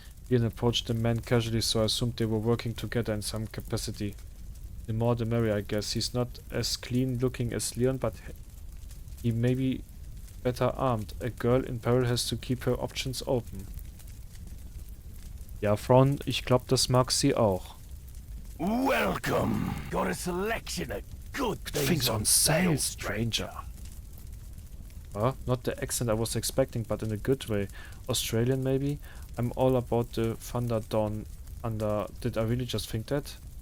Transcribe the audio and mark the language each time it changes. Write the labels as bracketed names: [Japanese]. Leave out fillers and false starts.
[English] Ian approached the man casually, so I assumed they were working together in some capacity. The more the merrier, I guess. He's not as clean looking as Leon, but he may be better armed. A girl in peril has to keep her options open. [German] Ja, Frauen, ich glaube, das mag sie auch. [English] Welcome. Got a selection of good things on sale, stranger. Not the accent I was expecting, but in a good way. Australian, maybe? I'm all about the Thunder Dawn Under. Did I really just think that?